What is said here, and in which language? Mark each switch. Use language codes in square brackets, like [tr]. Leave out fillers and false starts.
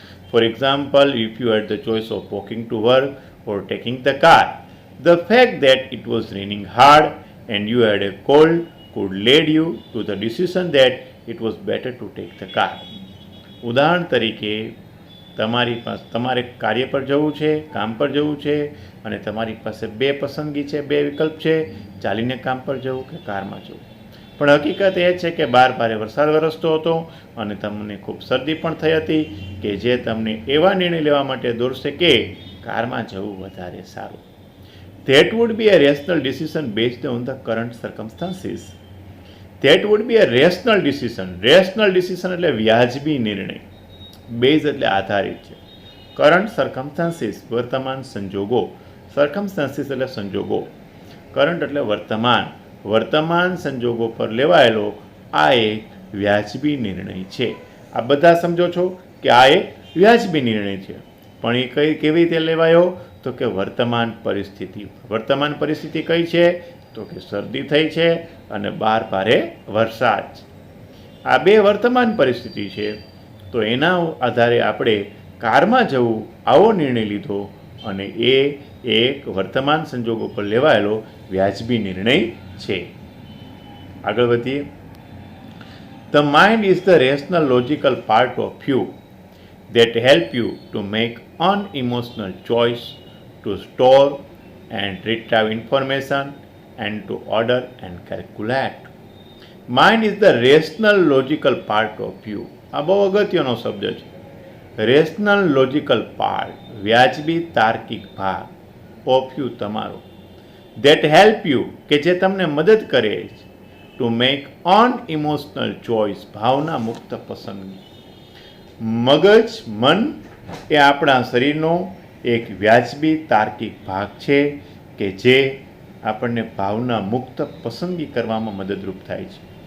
[en] For example, if you had the choice of walking to work or taking the car, the fact that it was raining hard and you had a cold could lead you to the decision that it was better to take the car. [gu] ઉદાહરણ તરીકે, તમારે કાર્ય પર જવું છે, કામ પર જવું છે, અને તમારી પાસે બે પસંદગી છે, બે વિકલ્પ છે, ચાલીને કામ પર જવું કે કારમાં જવું. પણ હકીકત એ છે કે બહાર ભારે વરસાદ વરસતો હતો અને તમને ખૂબ શરદી પણ થઈ હતી, કે જે તમને એવા નિર્ણય લેવા માટે દોરશે કે કારમાં જવું વધારે સારું. [en] That would be a rational decision based on the current circumstances. That would be a rational decision. [gu] Rational decision એટલે વ્યાજબી નિર્ણય. Based એટલે આધારિત છે. Current circumstances વર્તમાન સંજોગો. Circumstances એટલે સંજોગો. Current એટલે વર્તમાન. વર્તમાન સંજોગો પર લેવાયેલો આ એક વ્યાજબી નિર્ણય છે. આ બધા સમજો છો કે આ એક વ્યાજબી નિર્ણય છે. પણ એ કેવી રીતે લેવાયો? તો કે વર્તમાન પરિસ્થિતિ. વર્તમાન પરિસ્થિતિ કઈ છે? તો કે શરદી થઈ છે અને બહાર ભારે વરસાદ છે. આ બે વર્તમાન પરિસ્થિતિ છે. તો એના આધારે આપણે કારમાં જવું આવો નિર્ણય લીધો, અને એ એક વર્તમાન સંજોગો પર લેવાયેલો વ્યાજબી નિર્ણય છે. આગળ વધીએ. [en] The mind is the rational logical part of you that help you to make unemotional choice, to store and retrieve information, and to order and calculate. Mind is the rational logical part of you. [gu] આ બહુ અગત્યનો શબ્દ છે. [en] rational logical part, [gu] વ્યાજબી તાર્કિક ભાગ, of you તમારો, [en] that help you [gu] કે જે તમને મદદ કરે છે, [en] to make unemotional choice [gu] ભાવના મુક્ત પસંદગી. મગજ, મન એ આપણા શરીરનો એક વ્યાજબી તાર્કિક ભાગ છે કે જે આપણને ભાવના મુક્ત પસંદગી કરવામાં મદદરૂપ થાય છે.